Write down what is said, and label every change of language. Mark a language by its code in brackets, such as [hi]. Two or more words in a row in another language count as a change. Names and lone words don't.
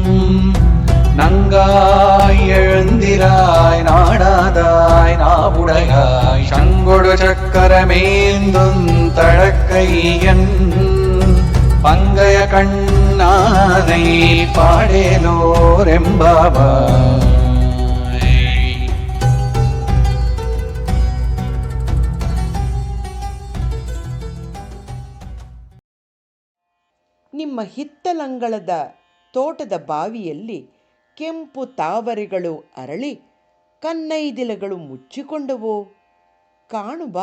[ta] நங்காய் எழுந்திராய் நாடாதாய் நாவுடையாய் சங்கொடு சக்கரமேந்தும் தழக்கையன் பங்கய கண்ணானை பாடேலோரெம்பாவாய். [kn] ನಿಮ್ಮ ಹಿತ್ತಲಂಗಳದ ತೋಟದ ಬಾವಿಯಲ್ಲಿ ಕೆಂಪು ತಾವರೆಗಳು ಅರಳಿ ಕನ್ನೈದಿಲೆಗಳು ಮುಚ್ಚಿಕೊಂಡವೋ ಕಾಣು ಬಾ.